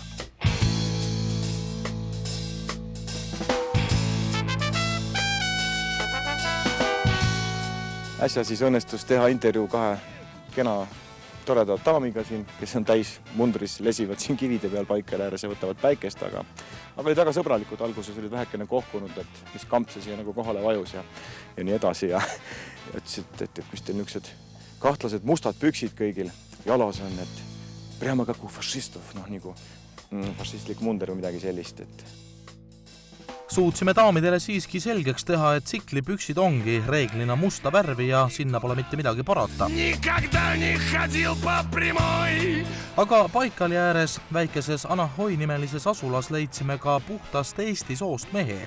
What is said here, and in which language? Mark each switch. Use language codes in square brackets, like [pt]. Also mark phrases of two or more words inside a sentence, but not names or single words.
[et] Äsja siis õnnestus teha intervjuu kahe kena toreda daamiga siin, kes on täis mundris, lesivad siin kivide peal Paikali ääres ja võtavad päikest, aga olid väga sõbralikud, alguses olid vähekene kohkunud, et mis kamp see siia nagu kohale vajus ja nii edasi ja ütlesid, et mis teil niisugused kahtlased mustad püksid kõigil jalas on, et [ru] прямо как у фашистов, [et] nagu fašistlik munder või midagi sellist, et Suutsime daamidele siiski selgeks teha, et tsiklipüksid ongi reeglina musta värvi ja sinna pole mitte midagi parata. Aga Paikali ääres väikeses Anahoi nimelises asulas leidsime ka puhtast Eesti soost mehe.